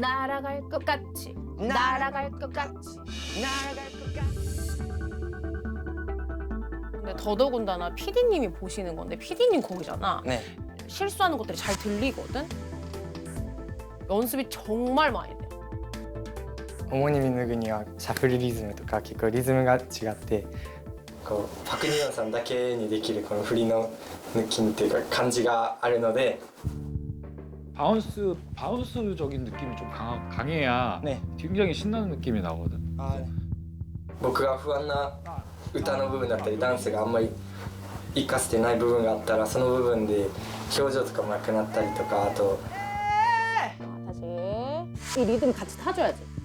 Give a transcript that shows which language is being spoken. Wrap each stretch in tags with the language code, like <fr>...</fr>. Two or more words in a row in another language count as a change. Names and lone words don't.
<ko>날아갈 것 같이 날아갈 것 같이 날아갈 것 같지. 근데 더더군다나 PD님이 보시는 건데 PD님 곡이잖아. 네. 실수하는 것들이 잘 들리거든. 연습이 정말 많이 돼.</ko> <ja>オモニミヌグニはシャッフルリズムとか結構リズムが違ってパク・ニヨンさんだけにできるこの振りの抜きっていうか感じがあるので</ja> <ko>바운스적인 느낌이 좀 강해야 네. 굉장히 신나는 느낌이 나거든. 아, 네.</ko> <ja>僕が不安な歌の部分だったりダンスがあんまり活かせてない部分があったらその部分で表情とかもなくなったりとかあと</ja> <ko>다시 이 리듬 같이 타줘야지.</ko>